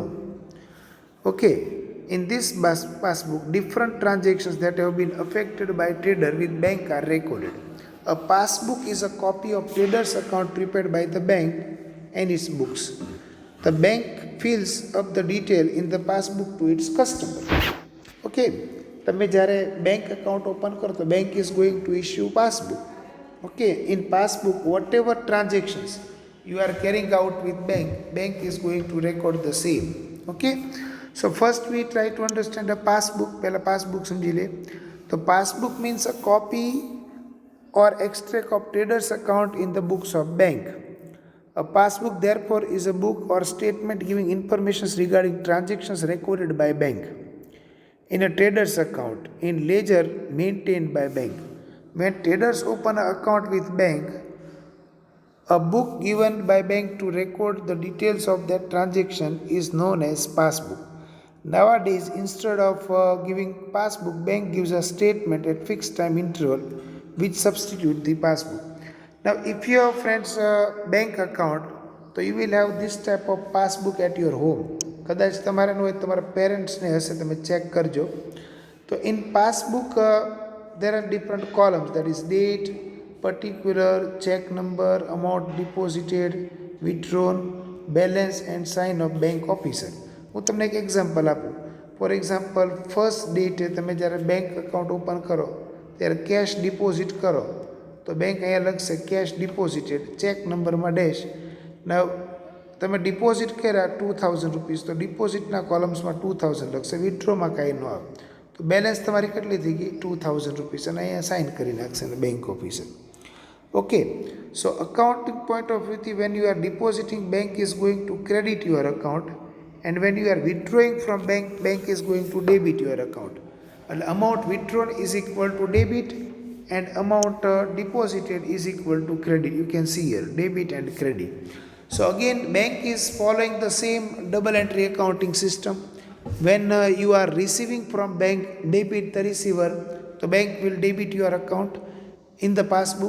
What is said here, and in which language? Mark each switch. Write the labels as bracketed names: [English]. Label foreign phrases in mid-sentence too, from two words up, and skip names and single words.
[English] Okay, in this passbook, different transactions that have been affected by trader with bank are recorded. A passbook is a copy of trader's account prepared by the bank and its books. The bank fills up the detail in the passbook to its customer. [Gujarati] Okay, તમે જ્યારે [English] bank account [Gujarati] ઓપન કરો તો [English] bank is going to issue passbook. Okay, in passbook, whatever transactions you are carrying out with bank is going to record the same. Okay, so first we try to understand a passbook. [Gujarati] પહેલા passbook સમજી લે. [English] તો passbook means a copy or extract of trader's account in the books of bank. A passbook therefore is a book or statement giving information regarding transactions recorded by bank in a trader's account in ledger maintained by bank. When traders open an account with bank, a book given by bank to record the details of that transaction is known as passbook. Nowadays, instead of giving passbook, bank gives a statement at fixed time interval which substitute the passbook. Now, if you have friends bank account, so you will have this type of passbook at your home. [Gujarati] કદાચ તમારે ન હોય, તમારા પેરેન્ટ્સને હશે, તમે ચેક કરજો. [English] તો in passbook there are different columns, that is date, particular, check number, amount deposited, withdrawn, balance and sign of bank officer. [Gujarati] હું તમને એક એક્ઝામ્પલ આપું. [English] for example, [Gujarati] ફર્સ્ટ ડેટે તમે જ્યારે [English] bank account [Gujarati] ઓપન કરો ત્યારે [English] cash deposit [Gujarati] કરો તો બેંક અહીંયા લખશે [English] cash deposited, [Gujarati] ચેક નંબરમાં ડેશ. ના તમે ડિપોઝિટ કર્યા 2000 રૂપીસ, તો ડિપોઝિટના કોલમ્સમાં 2000 લખશે, વિથડ્રોમાં કાંઈ ન આવે. તો બેલેન્સ તમારી કેટલી થઈ ગઈ? [English] 2000 rupees, [Gujarati] અને અહીંયા સાઇન કરી નાખશે [English] bank officer. okay, so accounting point of viewથી when you are depositing, bank is going to credit your account, and when you are withdrawing from bank, bank is going to debit your account. એટલે amount withdrawn is equal to debit and amount deposited is equal to credit. You can see here debit and credit. So again, bank is following the same double entry accounting system. When you are receiving from bank, debit the receiver, the bank will debit your account in the passbook.